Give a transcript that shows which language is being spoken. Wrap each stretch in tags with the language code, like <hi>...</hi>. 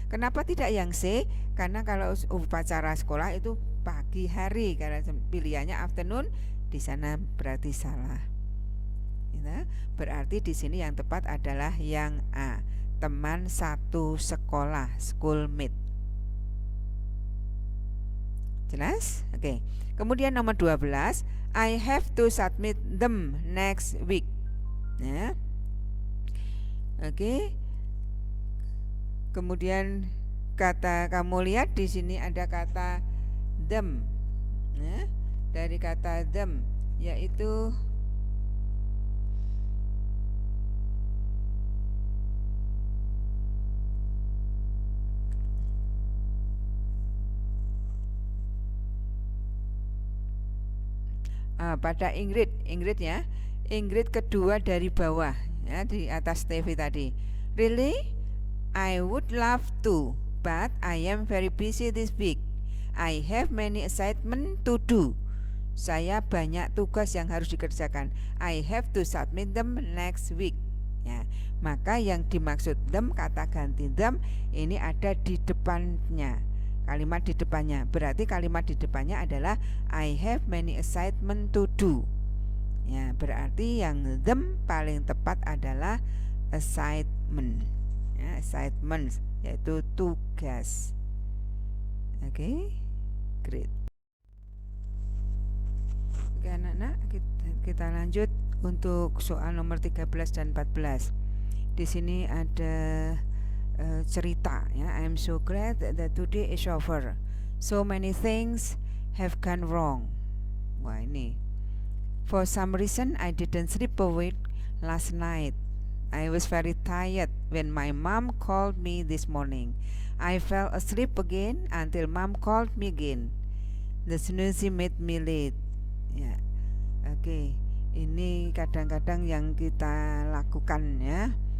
<id>Kenapa tidak yang C? Karena kalau upacara sekolah itu pagi hari, karena pilihannya afternoon, di sana berarti salah. Berarti di sini yang tepat adalah yang A, teman satu sekolah, schoolmate. Jelas? Oke. Kemudian nomor 12,</id> <en>I have to submit them next week.</en> <id>Ya. Oke. Kemudian kata, kamu lihat di sini ada kata them. Ya. Dari kata them yaitu pada Ingrid ya. Ingrid kedua dari bawah ya, di atas TV tadi.</id> <en>Really? I would love to, but I am very busy this week. I have many assignments to do.</en> <id>Saya banyak tugas yang harus dikerjakan.</id> <en>I have to submit them next week.</en> <id>Ya, maka yang dimaksud them, kata ganti them ini ada di depannya. Kalimat di depannya. Berarti kalimat di depannya adalah</id> <en>I have many assignments to do.</en> <id>Ya, berarti yang them paling tepat adalah assignment. Ya, assignments yaitu tugas. Oke, great. Oke anak-anak, kita lanjut untuk soal nomor 13 dan 14. Di sini ada cerita ya.</id> <en>I'm so glad that today is over. So many things have gone wrong.</en> <id>Wah, ini.</id> <en>For some reason I didn't sleep awake last night. I was very tired when my mom called me this morning. I fell asleep again until mom called me again. The snoozy made me late.</en> <id>Ya, oke. Ini kadang-kadang yang kita lakukan ya.</id>